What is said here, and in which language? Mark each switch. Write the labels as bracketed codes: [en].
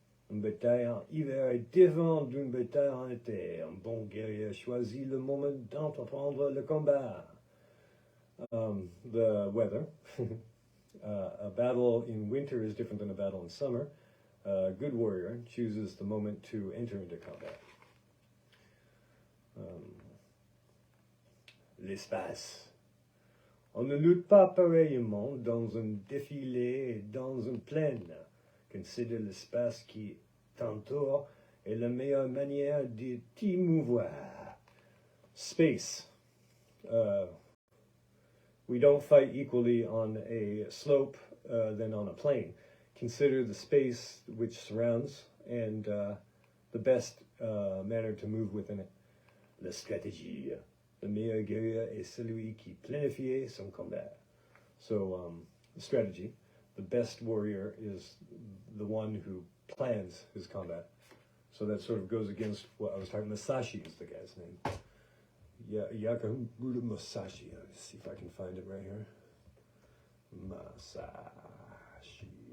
[fr] Une bataille en hiver est différente d'une bataille en été. Un bon guerrier choisit le moment d'entreprendre le combat. [en] The weather. A battle in winter is different than a battle in summer. A good warrior chooses the moment to enter into combat. [fr] L'espace. On ne lutte pas pareillement dans un défilé et dans une plaine. Consider l'espace qui t'entoure est la meilleure manière de t'y mouvoir. [en] Space. We don't fight equally on a slope than on a plain. Consider the space which surrounds and the best manner to move within it. [fr] La stratégie. Le meilleur guerrier est celui qui planifie son combat. [en] So, the strategy. The best warrior is the one who plans his combat. So that sort of goes against what I was talking about. Masashi is the guy's name. Yakahura Masashi. Let's see if I can find it right here. Masashi.